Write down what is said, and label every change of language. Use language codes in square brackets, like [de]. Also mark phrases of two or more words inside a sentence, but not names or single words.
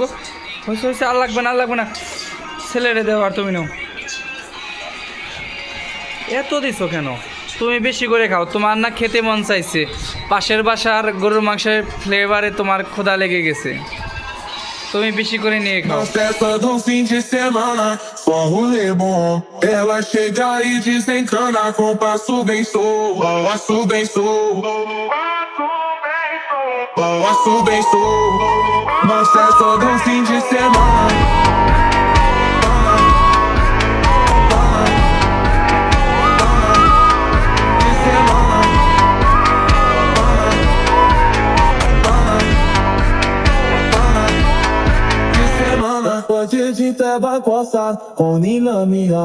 [bn] হয়েছে হয়েছে, আর লাগবে না, আর লাগবে না, ছেলেরে দেওয়ার তুমি নাও। এত দিছো কেন? তুমি বেশি করে খাও, তোমার না খেতে মন চাইছে, পাশের বাসার গরুর মাংসের ফ্লেভারে তোমার ক্ষুধা লেগে গেছে, তুমি বেশি করে নিয়ে খাও। [pt] Na festa do fim de semana, só rolê bom. Ela chega e desencana com passo bem solto, passo bem solto, passo bem solto. Na festa do fim de semana. Pode de teba coçar, com nilamia.